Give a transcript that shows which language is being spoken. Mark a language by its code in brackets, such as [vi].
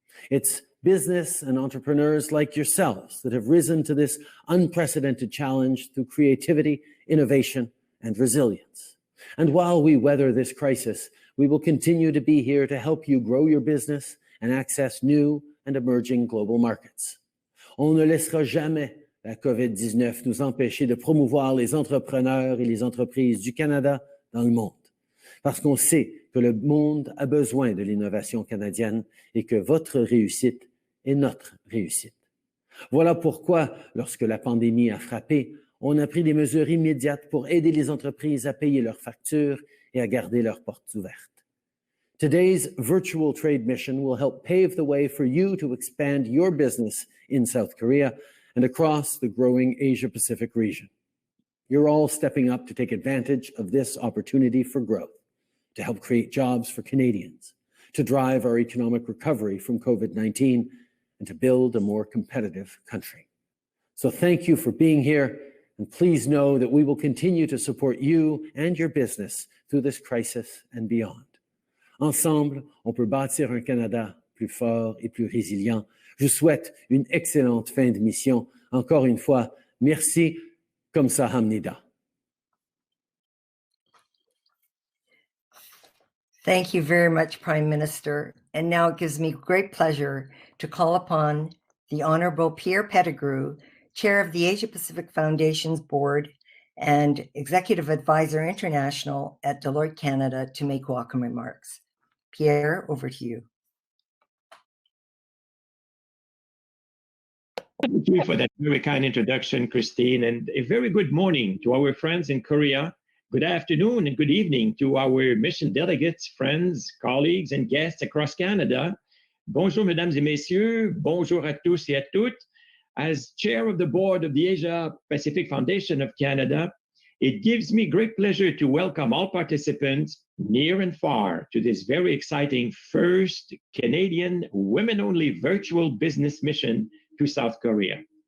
[en] It's business and entrepreneurs like yourselves that have risen to this unprecedented challenge through creativity, innovation, and resilience. And while we weather this crisis, we will continue to be here to help you grow your business and access new and emerging global markets. [fr] On ne laissera jamais la COVID-19 nous empêcher de promouvoir les entrepreneurs et les entreprises du Canada dans le monde. Parce qu'on sait que le monde a besoin de l'innovation canadienne et que votre réussite est notre réussite. Voilà pourquoi, lorsque la pandémie a frappé, on a pris des mesures immédiates pour aider les entreprises à payer leurs factures et à garder leurs portes ouvertes. [en] Today's virtual trade mission will help pave the way for you to expand your business in South Korea and across the growing Asia-Pacific region. You're all stepping up to take advantage of this opportunity for growth, to help create jobs for Canadians, to drive our economic recovery from COVID-19, and to build a more competitive country. So thank you for being here, and please know that we will continue to support you and your business through this crisis and beyond. [fr] Ensemble, on peut bâtir un Canada plus fort et plus résilient. Je vous souhaite une excellente fin de mission. Encore une fois, merci. [ko] Kamsahamnida. [en] Thank you very much, Prime Minister. And now it gives me great pleasure to call upon the Honorable Pierre Pettigrew, Chair of the Asia Pacific Foundation's Board and Executive Advisor International at Deloitte Canada, to make welcome remarks. Pierre, over to you. Thank you for that very kind introduction, Christine, and a very good morning to our friends in Korea Good afternoon and good evening to our mission delegates, friends, colleagues, and guests across Canada. [fr] Bonjour, mesdames et messieurs. Bonjour à tous et à toutes. [en] As chair of the board of the Asia Pacific Foundation of Canada, it gives me great pleasure to welcome all participants near and far to this very exciting first Canadian women-only virtual business mission to South Korea.